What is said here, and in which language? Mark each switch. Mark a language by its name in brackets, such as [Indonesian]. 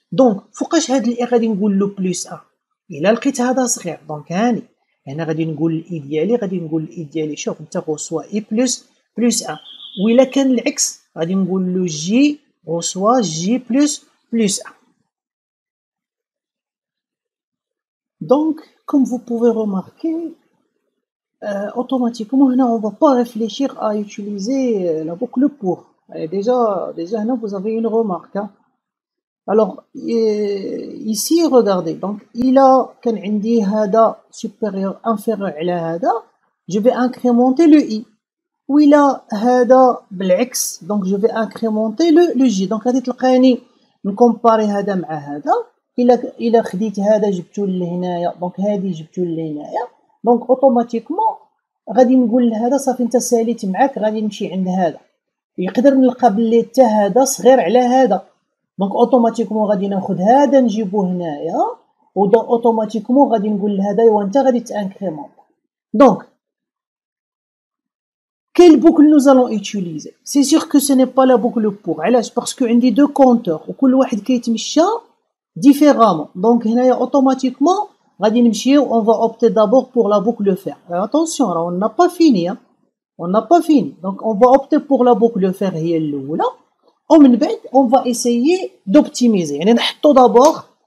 [Arabic] دونك فوقاش هاد الاي غادي نقول له بلس 1 الا لقيت هذا صغير. دونك هاني هنا غادي نقول الاي ديالي شوف انت غوسوا اي بلس 1. وإلا كان العكس غادي نقول له جي غوسوا جي بلس 1. [French] Donc, comme vous pouvez remarquer, automatiquement, on ne va pas réfléchir à utiliser la boucle pour. Et déjà, vous avez une remarque. Hein. Alors, ici, regardez. Donc, il a, quand on dit [Arabic] hada [French] supérieur, inférieur à [Arabic] hada, [French] je vais incrémenter le i. Ou il a [Arabic] hada بالعكس, [French] donc je vais incrémenter le j. [Arabic] Donc, غادي تلقاني نكومباري هذا مع هذا. إلا خديت هذا جبتو لهنايا، دونك هادي جبتو لهنايا، دونك اوتوماتيكمون غادي نقول لهذا صافي انت ساليت معاك غادي نمشي عند هذا. يقدر نلقى بلي حتى هذا صغير على هذا، دونك اوتوماتيكمون غادي ناخذ هذا نجيبو هنايا، و اوتوماتيكمون غادي نقول لهذا ايوا انت غادي تانكريمونط. [French] دونك quelle boucle nous allons utiliser? C'est sûr que ce n'est pas la boucle pour. [Arabic] علاش؟ [French] parce que [Arabic] عندي [French] deux compteurs [Arabic] وكل واحد كيتمشى [French] différemment. Donc [Arabic] هنايا [French] automatiquement [Arabic] غادي نمشيو [French] on va opter d'abord pour la boucle fer. Attention, on n'a pas fini. Hein. On n'a pas fini. Donc on va opter pour la boucle fer [Arabic] هي الاولى، ومن بعد [French] on va essayer d'optimiser. [Arabic] يعني نحطو [French] d'abord